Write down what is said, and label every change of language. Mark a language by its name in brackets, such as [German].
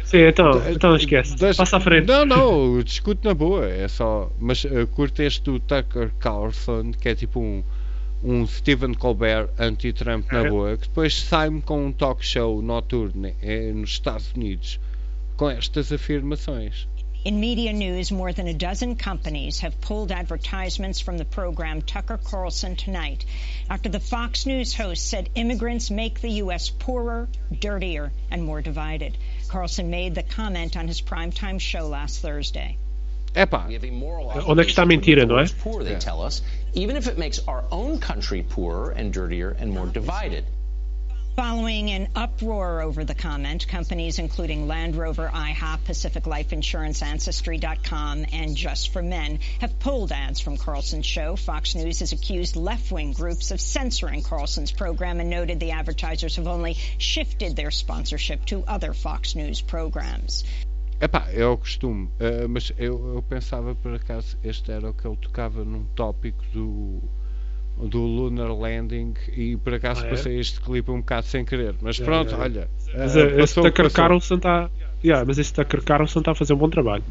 [Portuguese] Sim, então esquece. Passa à frente. Não, discuto na boa. É só. Mas curto este do Tucker Carlson, que é tipo um. um Stephen Colbert anti-Trump na boa, que depois sai-me com um talk show noturno nos Estados Unidos com estas afirmações. [English] In media news, more than a dozen companies have pulled advertisements from the program Tucker Carlson Tonight after the Fox News host said immigrants make the U.S. poorer, dirtier, and more divided. Carlson made the comment on his primetime show last Thursday. [Portuguese] Epa! Onde é que está a mentira, não é? [English] Poor, they tell us, even if it makes our own country poorer and dirtier and more divided. Following an uproar over the comment, companies including Land Rover, IHOP, Pacific Life Insurance, Ancestry.com, and Just for Men have pulled ads from Carlson's show. Fox News has accused left-wing groups of censoring Carlson's program and noted the advertisers have only shifted their sponsorship to other Fox News programs. [Portuguese] Epá, é o costume, mas eu pensava por acaso este era o que ele tocava num tópico do Lunar Landing e por acaso passei este clipe um bocado sem querer, mas pronto, olha, mas este Tucker Carlson está a fazer um bom trabalho.